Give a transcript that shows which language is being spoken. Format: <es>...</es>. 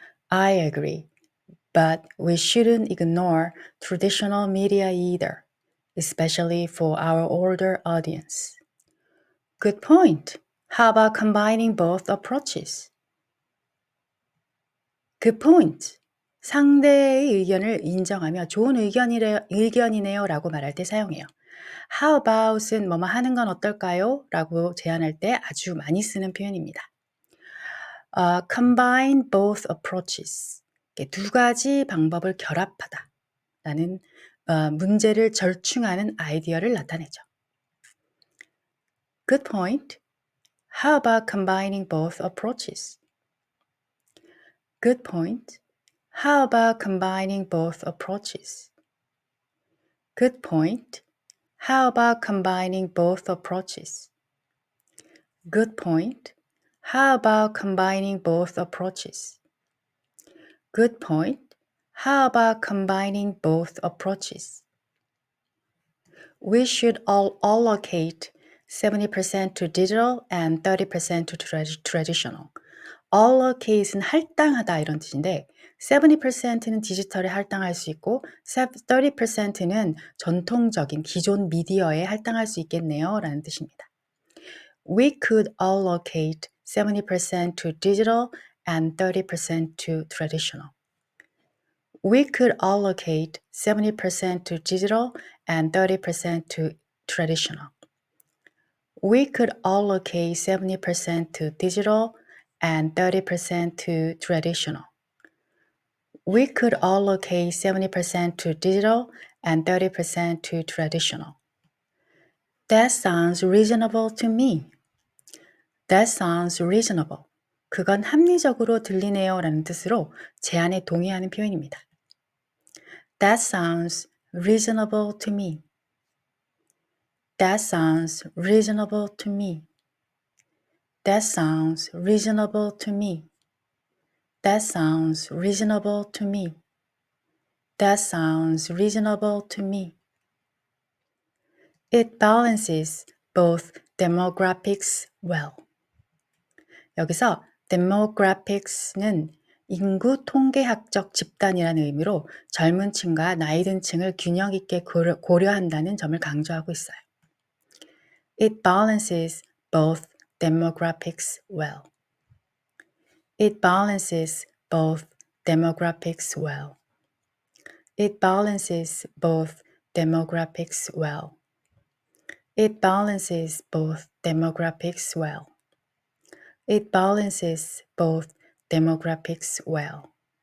<en>I agree, but we shouldn't ignore traditional media either, especially for our older audience. Good point. How about combining both approaches? Good point.</en> <ko>상대의 의견을 인정하며 좋은 의견이네요 라고 말할 때 사용해요.</ko> <en>How about</en> <ko>은 뭐뭐 하는 건 어떨까요? 라고 제안할 때 아주 많이 쓰는 표현입니다.</ko> <en>Combine both approaches.</en> <ko>두 가지 방법을 결합하다 라는 문제를 절충하는 아이디어를 나타내죠.</ko> <en>Good point. How about combining both approaches? Good point. How about combining both approaches? Good point. How about combining both approaches? Good point. How about combining both approaches? Good point. How about combining both approaches? We should all allocate 70% to digital and 30% to traditional.</en> <ko>Allocate은 할당하다 이런 뜻인데 70%는 디지털에 할당할 수 있고 30%는 전통적인 기존 미디어에 할당할 수 있겠네요 라는 뜻입니다.</ko> <en>We could allocate 70% to digital and 30% to traditional. We could allocate 70% to digital and 30% to traditional. We could allocate 70% to digital and 30% to traditional. We could allocate 70% to digital and 30% to traditional. That sounds reasonable to me. That sounds reasonable.</en> <ko>그건 합리적으로 들리네요 라는 뜻으로 제안에 동의하는 표현입니다.</ko> <en>That sounds reasonable to me. That sounds reasonable to me. That sounds reasonable to me. That sounds reasonable to me. That sounds reasonable to me. It balances both demographics well.</en> <ko>여기서 demographics는 인구 통계학적 집단이라는 의미로 젊은 층과 나이 든 층을 균형 있게 고려한다는 점을 강조하고 있어요.</ko> <en>It balances both demographics well. It balances both demographics well. It balances both demographics well. It balances both demographics well. It balances both demographics well.</en>